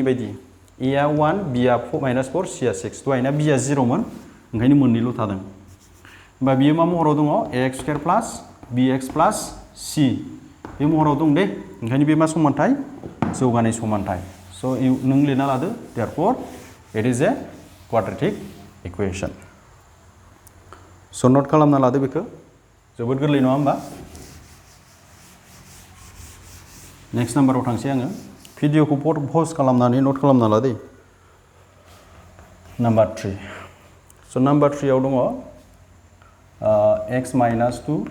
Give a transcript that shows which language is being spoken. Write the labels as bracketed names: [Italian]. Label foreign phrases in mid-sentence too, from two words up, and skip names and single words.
[Bodo] बायदि ए आ 1 बि आ माइनास 4 सि आ 6 दहायना बि आ 0 मोन ओंखायनो मोननैल' थादों होमबा बियो मा महराव दङ [English] x square plus b x plus c [Bodo] बे महराव दं दे ओंखायनो बे मा समानथाय जौगानाय समानथाय स' नों लिरना लादो [English] therefore it is a quadratic equation [Bodo] स' नट खालामना लादो बेखौ जोबोद गोरलै नङा होमबा नेक्स्ट नाम्बाराव थांसै आङो भिडिअखौ पज खालामनानै नट खालामना ला दे नाम्बार 3 स' नाम्बार 3 आव दङ x माइनास 2